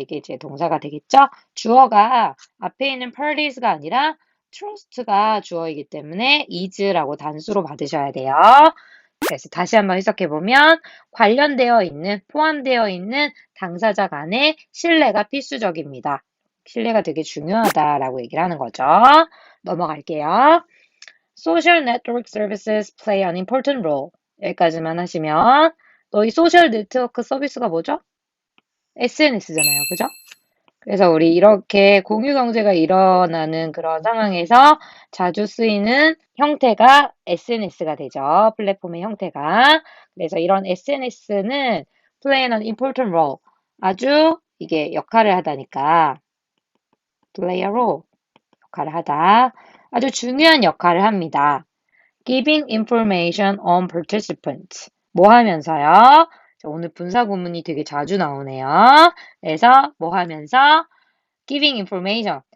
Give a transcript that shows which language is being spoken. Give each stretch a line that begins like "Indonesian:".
Korean: 이게 이제 동사가 되겠죠? 주어가 앞에 있는 parties가 아니라 trust가 주어이기 때문에 is라고 단수로 받으셔야 돼요. 그래서 다시 한번 해석해보면 관련되어 있는, 포함되어 있는 당사자 간의 신뢰가 필수적입니다. 신뢰가 되게 중요하다라고 얘기를 하는 거죠. 넘어갈게요.
English: Social network services play an important role.
Korean: 여기까지만 하시면 너희 소셜 네트워크 서비스가 뭐죠? SNS잖아요. 그죠? 그래서 우리 이렇게 공유 경제가 일어나는 그런 상황에서 자주 쓰이는 형태가 SNS가 되죠. 플랫폼의 형태가. 그래서 이런 SNS는
English: play an important role.
Korean: 아주 이게 역할을 하다니까 play a role. 역할을 하다. 아주 중요한 역할을 합니다.
English: Giving information on participants.
Korean: 뭐 하면서요? 오늘 분사 구문이 되게 자주 나오네요. 그래서 뭐 하면서 giving information.